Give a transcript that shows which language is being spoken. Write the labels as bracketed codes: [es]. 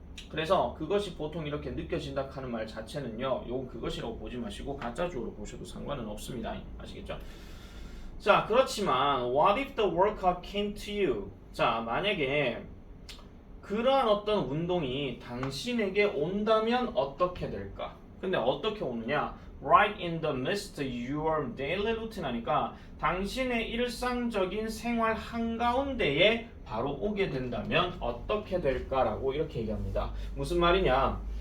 [ko] 그래서 그것이 보통 이렇게 느껴진다 하는 말 자체는요, 요건 그것이라고 보지 마시고 가짜주어로 보셔도 상관은 없습니다. 아시겠죠? [en] 자, 그렇지만 what if the workout came to you? [ko] 자, 만약에 그러한 어떤 운동이 당신에게 온다면 어떻게 될까? 근데 어떻게 오느냐? [en] Right in the midst of your daily routine [ko] 하니까 당신의 일상적인 생활 한가운데에 바로 오게 된다면 어떻게 될까라고 이렇게 얘기합니다. 무슨 말이냐?